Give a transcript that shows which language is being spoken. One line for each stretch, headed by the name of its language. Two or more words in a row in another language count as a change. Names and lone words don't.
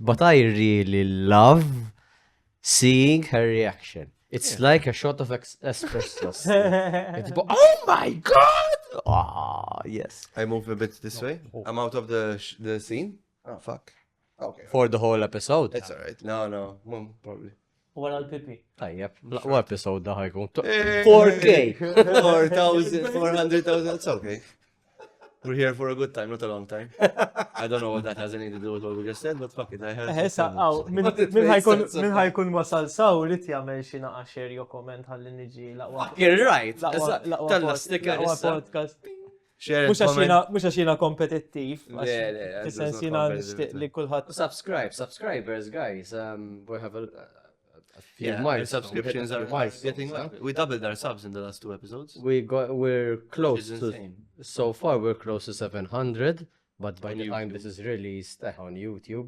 English: But I really love seeing her reaction. It's like a shot of espresso. It's oh my god! Ah, yes. I move a bit this way. I'm out of the scene. Oh fuck. Okay. For the whole episode. It's alright. No, probably.
Maltese: Wara l-pipi. Tajjeb, u episode da ħajkun 4K. 4K.
English: 4,000, 400,000. It's okay. We're here for a good time, not a long time. I don't know what that has anything to do with what we just said, but fuck it. I have.
Maltese: Essa, għaw, minn ħajkun wasal saw, rrit jagħmel xi naqa' share jew comment ħalli niġi laqwa.
English: You're right.
Maltese: Laqwa podcast.
English: Share
Maltese: Mhux
English: it,
Maltese: għax
English: comment.
Maltese: mhux għax jiena kompetittiv. Le, Fis-sens
English: that's not
Maltese: jiena
English: competitive,
Maltese: nixtieq li kulħadd.
English: Subscribers, guys. We have a few Yeah, our miles. subscriptions are getting up. We doubled our subs in the last 2 episodes. We're Which close is to, insane. so far we're close to 700, but by On the time YouTube. this is released on YouTube,